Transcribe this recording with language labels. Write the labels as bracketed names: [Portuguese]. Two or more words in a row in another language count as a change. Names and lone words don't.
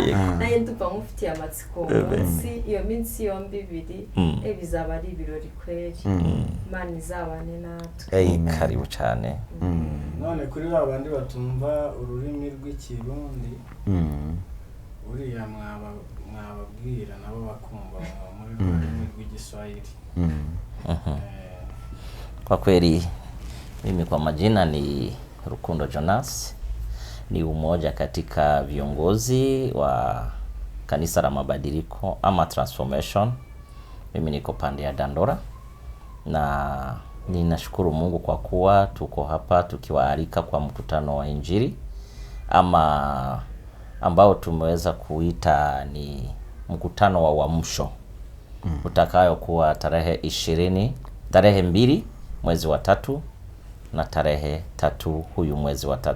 [Kinyarwanda] Naye ndumva mufite amatsiko munsi iyo minsi yombi ibiri bizaba ari ibirori kweri. Imana izabane natwe. Amen. Karibu cyane. None kuri babandi batumva ururimi rw'ikirundi, uriya mwababwira nabo bakumva muri ururimi rw'igiswahili. [Swahili] Kwa kweli mimi kwa majina ni Rukundo Jonas, ni umoja katika viongozi wa kanisa la mabadiliko ama transformation. Mimi niko pande ya Dandora na ninashukuru Mungu kwa kuwa tuko hapa tukiwaalika kwa mkutano wa Injili ama ambao tumeweza kuita ni mkutano wa uamsho utakayo kuwa tarehe 2 mwezi wa 3 na tarehe 3 huyu mwezi wa 3.